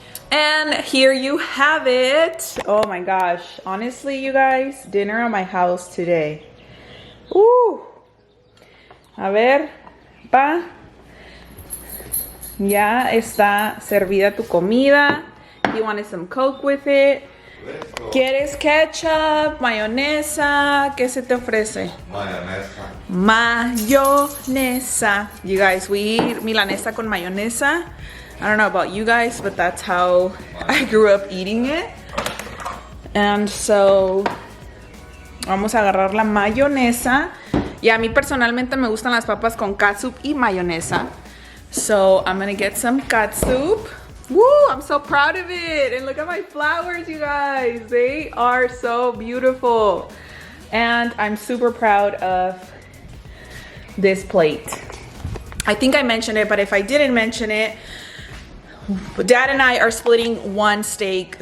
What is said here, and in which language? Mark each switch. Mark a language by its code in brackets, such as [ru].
[en] And here you have it. Oh my gosh. Honestly, you guys, dinner at my house today. [es] A ver, pa. Ya está servida tu comida. [en] You wanted some Coke with it. [es] ¿Quieres ketchup, mayonesa? ¿Qué se te ofrece? Mayonesa. [en] Mayonesa. You guys, we eat [es] milanesa con mayonesa. [en] I don't know about you guys, but that's how I grew up eating it. And so, [es] vamos a agarrar la mayonesa. Y a mí personalmente me gustan las papas con catsup y mayonesa. [en] So, I'm gonna get some catsup. Woo, I'm so proud of it. And look at my flowers, you guys. They are so beautiful. And I'm super proud of this plate. I think I mentioned it, but if I didn't mention it, Dad and I are splitting one steak.